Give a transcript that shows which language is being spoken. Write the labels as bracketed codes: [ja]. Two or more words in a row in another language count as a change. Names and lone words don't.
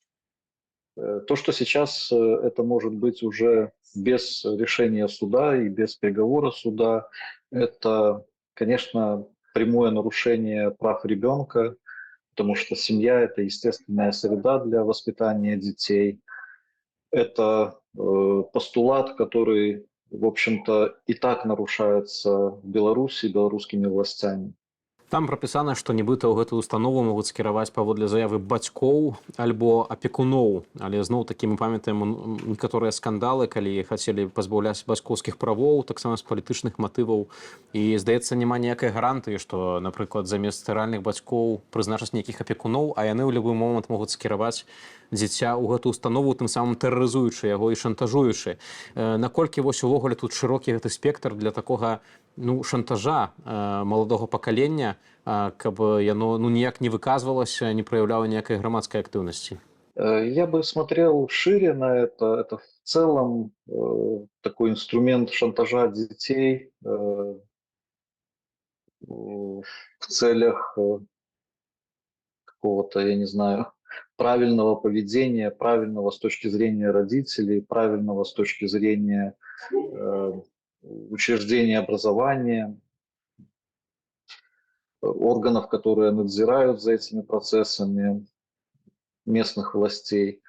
[ru] То, что сейчас это может быть уже без решения суда и без приговора суда, это, конечно, прямое нарушение прав ребенка, потому что семья – это естественная среда для воспитания детей. Это постулат, который, в общем-то, и так нарушается в Беларуси белорусскими властями. [be] Там прапісана, што нібыта ў гэтую установу могуць скіраваць паводле заявы бацькоў альбо апекуноў. Але зноў-такі мы памятаем некаторыя скандалы, калі хацелі пазбаўляць бацькоўскіх правоў, таксама з палітычных матываў. І, здаецца, няма ніякай гарантыі, што, напрыклад, замест рэальных бацькоў прызначаць нейкіх апекуноў, а яны ў любы момант могуць скіраваць дзіця ў гэтую установу, тым самым тэрарызуючы яго і шантажуючы. Наколькі вось увогуле тут шырокі гэты спектр для такога шантажа маладога пакалення, каб яно ніяк не выказвалася, не праяўляла ніякай грамадскай актыўнасці? [ru] Я бы смотрел шире на это. Это в целом такой инструмент шантажа детей в целях какого-то, я не знаю, правильного поведения, правильного с точки зрения родителей, правильного с точки зрения учреждения образования, органов, которые надзирают за этими процессами, местных властей.